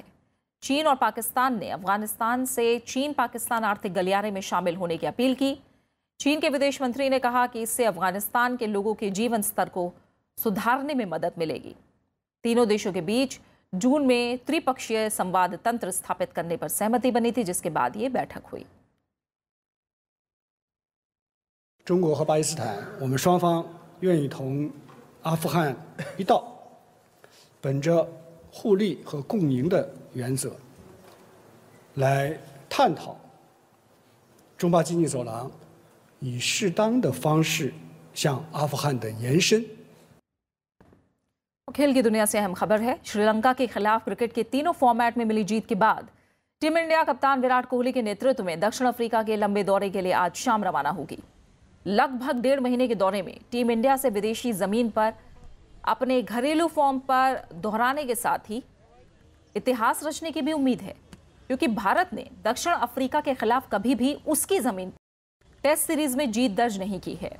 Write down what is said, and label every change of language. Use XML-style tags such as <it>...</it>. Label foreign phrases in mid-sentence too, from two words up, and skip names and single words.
<hi>चीन और पाकिस्तान ने अफगानिस्तान से चीन पाकिस्तान आर्थिक गलियारे में शामिल होने की अपील की। चीन के विदेश मंत्री ने कहा कि इससे अफगानिस्तान के लोगों के जीवन स्तर को सुधारने में मदद मिलेगी। तीनों देशों के बीच जून में त्रिपक्षीय संवाद तंत्र स्थापित करने पर सहमति बनी थी, जिसके बाद ये बैठक हुई।</hi> <zh>中国和巴基斯坦，我们双方愿意同阿富汗一道，本着互利和共赢的原则，来探讨中巴经济走廊以适当的方式向阿富汗的延伸。</zh> <hi>खेल की दुनिया से अहम खबर है। श्रीलंका के खिलाफ क्रिकेट के तीनों फॉर्मेट में मिली जीत के बाद टीम इंडिया कप्तान विराट कोहली के नेतृत्व में दक्षिण अफ्रीका के लंबे दौरे के लिए आज शाम रवाना होगी। लगभग 1.5 महीने के दौरे में टीम इंडिया से विदेशी जमीन पर अपने घरेलू फॉर्म पर दोहराने के साथ ही इतिहास रचने की भी उम्मीद है, क्योंकि भारत ने दक्षिण अफ्रीका के खिलाफ कभी भी उसकी जमीन पर टेस्ट सीरीज में जीत दर्ज नहीं की है।</hi>